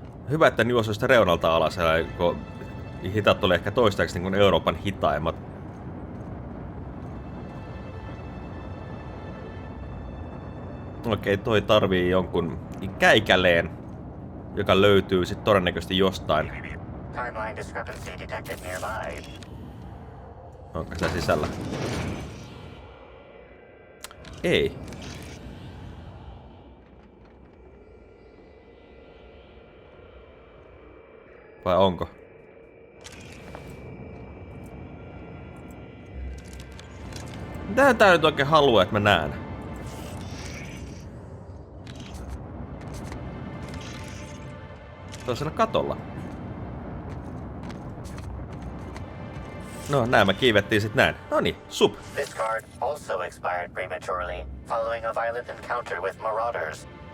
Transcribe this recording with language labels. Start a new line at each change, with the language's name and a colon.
Finnish: Hyvä, että ne juosuu sitä reunalta alas, kun hitat oli ehkä toistaiseksi niin kuin Euroopan hitaimmat. Okei, toi tarvii jonkun käikäleen, joka löytyy sit todennäköisesti jostain.
English: Timeline discrepancy detected nearby.
Finnish: Onko se sisällä? Ei. Vai onko? Mitä tää nyt oikein haluaa, että mä näen? Toisella katolla. No, näin me kiivettiin sit näin. Noniin, sup.
English: This card also expired prematurely, following a violent encounter with marauders.